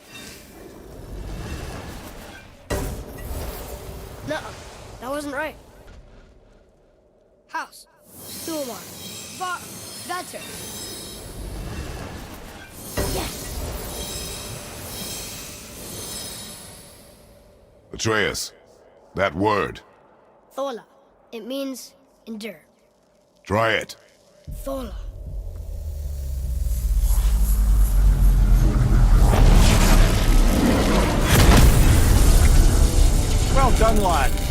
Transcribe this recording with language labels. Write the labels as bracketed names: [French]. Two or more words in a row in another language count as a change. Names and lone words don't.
[English] Nuh-uh. That wasn't right. House. [Old Norse] Sumar. Var. Vetter. [English] Yes! Atreus. That word. Thola. It means endure. Try it. Thola. Well done, lad.